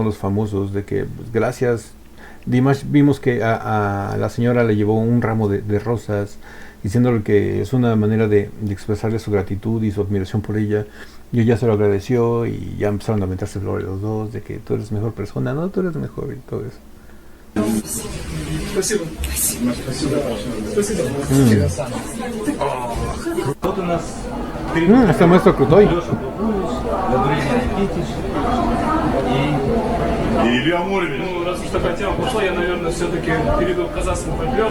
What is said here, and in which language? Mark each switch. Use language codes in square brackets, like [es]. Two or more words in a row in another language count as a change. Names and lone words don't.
[es] Los famosos, de que pues, gracias Dimash, vimos que a la señora le llevó un ramo de rosas, diciéndole que es una manera de expresarle su gratitud y su admiración por ella. Y ella se lo agradeció y ya empezaron a aventarse flores los dos, de que tú eres mejor persona, no, tú eres mejor y todo eso. [ru] Спасибо. Спасибо. Вот у нас [es] Hasta maestro Krutoy. [ru] Леша Кукулюс, Габриэль Никитич и Илья Муромец. Ну, раз уж такая тема пошла, я, наверное, все-таки перейду к казахскому фольклору.